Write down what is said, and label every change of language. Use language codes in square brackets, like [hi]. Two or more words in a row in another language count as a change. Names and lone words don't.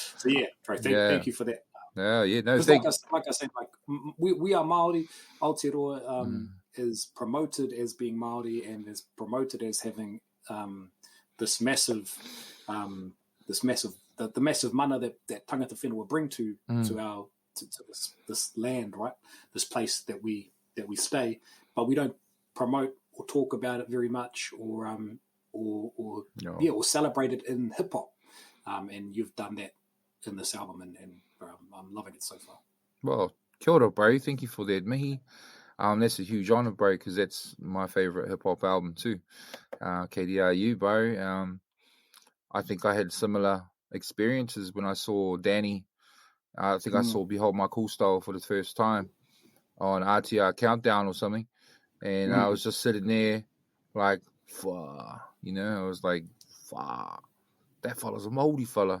[en] So yeah, bro, thank you for that. No, like I said, like we are Māori. Aotearoa is promoted as being Māori, and is promoted as having this massive the massive mana that [mi] tangata whenua [en] bring to this land, right? This place that we stay, but we don't promote or talk about it very much, or celebrate it in hip hop. And you've done that in this album, and I'm loving it so far. Well, [mi] kia ora, [en] bro. Thank you for that, mihi. That's a huge honor, bro, because that's my favorite hip hop album too. KDRU, bro. I think I had similar experiences when I saw Danny. I think I saw Behold My Cool Style for the first time on RTR Countdown or something, and I was just sitting there like, fuck, I was like, fuck, that fella's a Māori fella.